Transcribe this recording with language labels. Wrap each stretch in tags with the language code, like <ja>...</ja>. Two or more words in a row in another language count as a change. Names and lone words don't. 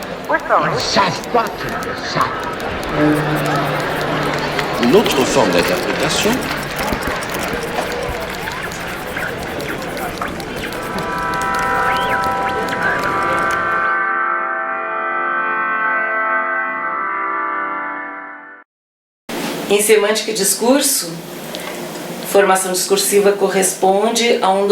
<fr>Ils savent pas qu'ils le savent. Une autre forme d'interprétation</fr> <pt>Em semântica e discurso, formação discursiva corresponde a um</pt>